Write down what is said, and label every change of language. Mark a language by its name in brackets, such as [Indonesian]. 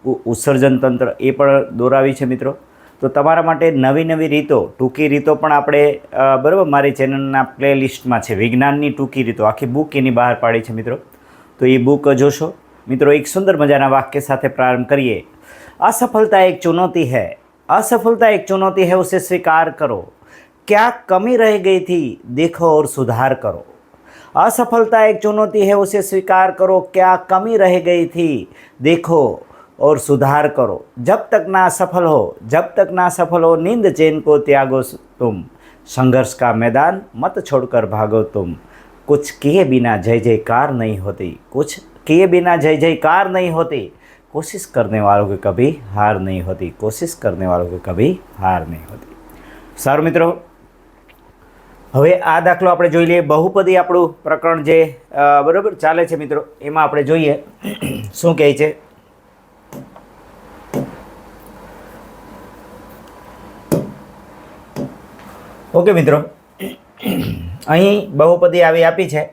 [Gujarati] ઉત્સર્જન તંત્ર એ પણ દોરાવી છે મિત્રો. તો તમારા માટે નવી નવી રીતો, ટૂંકી રીતો પણ આપણે બરાબર મારી ચેનલના પ્લેલિસ્ટમાં છે. વિજ્ઞાનની ટૂંકી રીતો આખી બુક એની બહાર પાડી છે મિત્રો. તો એ બુક જોશો મિત્રો. એક સુંદર મજાના વાક્ય સાથે પ્રારંભ કરીએ. [Hindi] असफलता एक चुनौती है, असफलता एक चुनौती है, उसे स्वीकार करो. क्या कमी रह गई थी देखो और सुधार करो. असफलता एक चुनौती है, उसे स्वीकार करो. क्या कमी रह गई थी देखो और सुधार करो. जब तक ना सफल हो, जब तक ना सफल हो, नींद चैन को त्यागो तुम. संघर्ष का मैदान मत छोड़कर भागो तुम. कुछ किए बिना जय जयकार नहीं होती, कुछ किए बिना जय जयकार नहीं होती. कोशिश करने वालों की कभी हार नहीं होती, कोशिश करने वालों की कभी हार नहीं होती. [Gujarati] સારું મિત્રો, હવે આ દાખલો આપણે જોઈ લઈએ. બહુપદી આપણું પ્રકરણ જે બરાબર ચાલે છે મિત્રો, એમાં આપણે જોઈએ શું કહે છે. ઓકે મિત્રો, અહીં બહુપદી આવી આપી છે.